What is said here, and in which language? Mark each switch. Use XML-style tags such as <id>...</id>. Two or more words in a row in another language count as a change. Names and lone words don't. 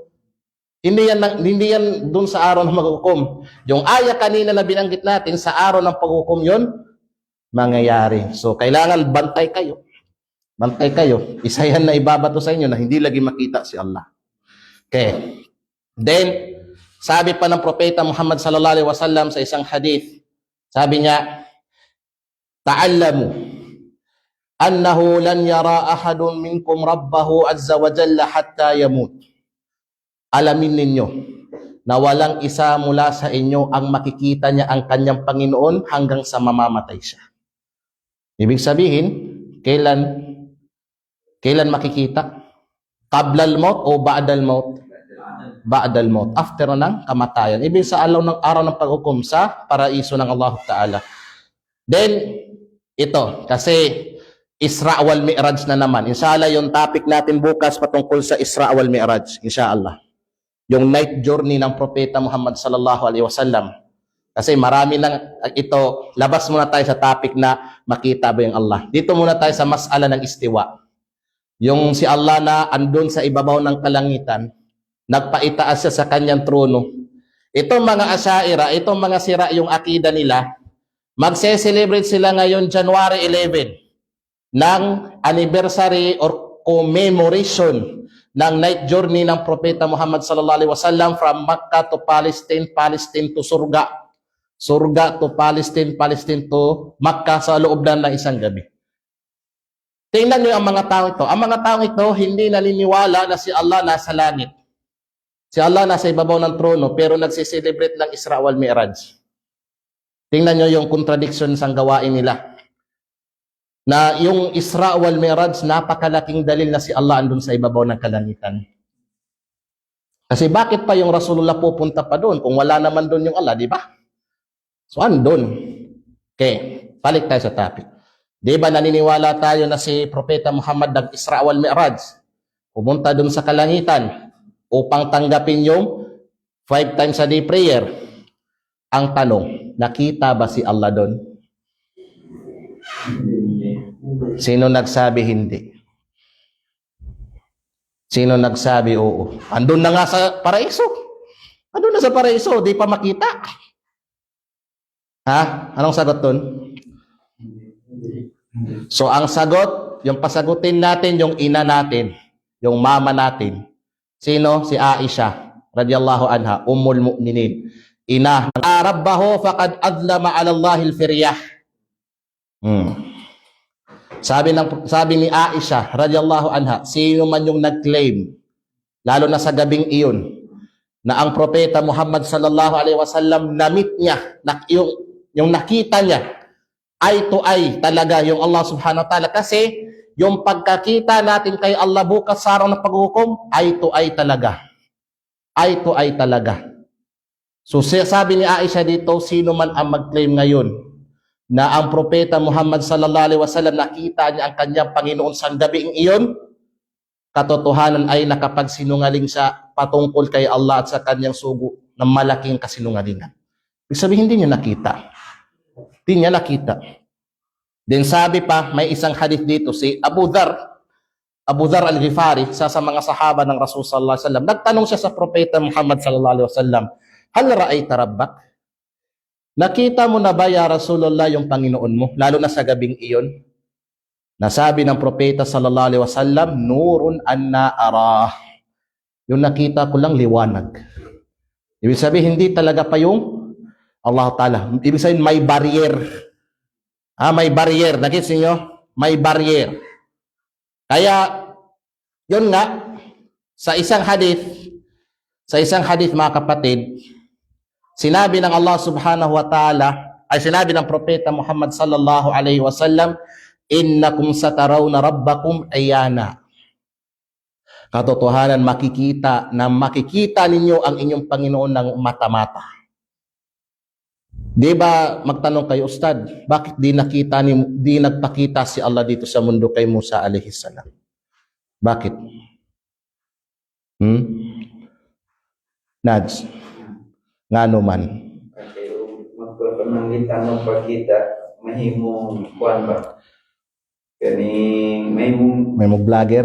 <tl>Hindi yan dun sa araw ng maghukom. Yung aya kanina na binanggit natin, sa araw ng paghukom yun, mangyayari. So, kailangan bantay kayo. Bantay kayo. Isa yan na ibabato sa inyo na hindi lagi makita si Allah. Okay. Then, sabi pa ng propeta Muhammad</tl> <ar>صلى الله عليه وسلم</ar> <tl>sa isang hadith, sabi niya,</tl> <ar>تعلموا أنه لن يرى أحد منكم ربه عز وجل حتى يموت.</ar> <tl>Alamin ninyo na walang isa mula sa inyo ang makikita niya ang kanyang Panginoon hanggang sa mamamatay siya. Ibig sabihin, kailan makikita?</tl> <ar>قبل الموت</ar> <tl>o</tl> <ar>بعد الموت? بعد الموت,</ar> <tl>after ng kamatayan. Ibig sa araw ng paghukom sa paraiso ng Allah Ta'ala. Then, ito, kasi Isra wal Mi'raj na naman. Inshallah, yung topic natin bukas patungkol sa Isra wal Mi'raj. Inshallah. Yung</tl> <en>night journey</en> <tl>ng Propeta Muhammad</tl> <ar>صلى الله عليه وسلم.</ar> <tl>Kasi marami lang ito, labas muna tayo sa topic na makita ba yung Allah. Dito muna tayo sa mas'ala ng istiwa. Yung si Allah na andun sa ibabaw ng kalangitan, nagpaitaas siya sa kanyang trono. Itong mga Asy'ariyah, itong mga sira yung akida nila, magse-celebrate sila ngayon January 11 ng</tl> <en>anniversary or commemoration</en> <tl>ng</tl> <en>night journey</en> <tl>ng Propeta Muhammad</tl> <ar>صلى الله عليه وسلم</ar> <en>from Makkah to Palestine, Palestine to Surga, Surga to Palestine, Palestine to Makkah</en> <tl>sa loob ng isang gabi. Tingnan niyo ang mga tao ito. Ang mga tao ito hindi naniniwala na si Allah nasa langit. Si Allah nasa ibabaw ng trono pero nagse-celebrate ng Isra wal Mi'raj. Tingnan niyo yung contradiction sa gawain nila. Na yung Isra wal Mi'raj, napakalaking dalil na si Allah andun sa ibabaw ng kalangitan. Kasi bakit pa yung Rasulullah pupunta pa doon kung wala naman doon yung Allah, di ba? So andun. Okay, balik tayo sa topic. Di ba naniniwala tayo na si Propeta Muhammad nag-Isra wal Mi'raj, pumunta doon sa kalangitan upang tanggapin yung</tl> <en>5 times a day prayer.</en> <tl>Ang tanong, nakita ba si Allah doon? Sino nagsabi hindi? Sino nagsabi oo? Andun na nga sa paraiso. Ano na sa paraiso, di pa makita. Ha? Anong sagot dun? So ang sagot, yung pasagutin natin yung ina natin, yung mama natin. Sino? Si Aisha</tl> <ar>رضي الله عنها, أم المؤمنين. Ina, "ربه فقد أدلم على الله الفرية."</ar> <tl>Sabi ni Aisha</tl> <ar>رضي الله عنها,</ar> <tl>sino man yung nag-claim, lalo na sa gabing iyon, na ang propeta Muhammad</tl> <ar>صلى الله عليه وسلم</ar> <tl>na-meet niya, yung nakita niya,</tl> <en>eye to eye</en> <tl>talaga yung Allah</tl> <ar>سبحانه وتعالى.</ar> <tl>Kasi yung pagkakita natin kay Allah bukas sa araw ng paghukom,</tl> <en>eye to eye</en> <tl>talaga.</tl> <en>Eye to eye talaga.</en> <tl>So sabi ni Aisha dito, sino man ang mag-claim ngayon na ang propeta Muhammad</tl> <ar>صلى الله عليه وسلم</ar> <tl>nakita niya ang kanyang Panginoon sa gabing iyon, katotohanan ay nakapagsinungaling siya patungkol kay Allah at sa kanyang sugo ng malaking kasinungalingan. Ibig sabihin, hindi niya nakita. Hindi niya nakita. Then sabi pa, may isang hadith dito, si Abu Dhar al-Ghifari, sa mga sahaba ng Rasul</tl> <ar>صلى الله عليه وسلم,</ar> <tl>nagtanong siya sa propeta Muhammad</tl> <ar>صلى الله عليه وسلم, "هل رأيت ربك?"</ar> <tl>Nakita mo na ba,</tl> <ar>يا رسول الله,</ar> <tl>yung Panginoon mo, lalo na sa gabing iyon? Nasabi ng propeta</tl> <ar>صلى الله عليه وسلم, "نور أنى أراه."</ar> <tl>Yung nakita ko lang liwanag. Ibig sabihin, hindi talaga pa yung Allah Ta'ala. Ibig sabihin, may barrier. May barrier. Nakita niyo? May barrier. Kaya, yun nga, sa isang hadith, mga kapatid, sinabi ng Allah</tl> <ar>سبحانه وتعالى,</ar> <tl>ay sinabi ng propeta Muhammad</tl> <ar>صلى الله عليه وسلم, "إنكم سترون ربكم عيانا."</ar> <tl>Katotohanan, makikita ninyo ang inyong Panginoon ng mata-mata. Di ba magtanong kayo, Ustad, bakit di nagpakita si Allah dito sa mundo kay Musa</tl> <ar>عليه السلام?</ar> <ceb>Bakit? Nads, ngano man? Kasi magpapamanggitan ng pagkita, mahimong kuwan ba? Kaning May mo vlogger?</ceb>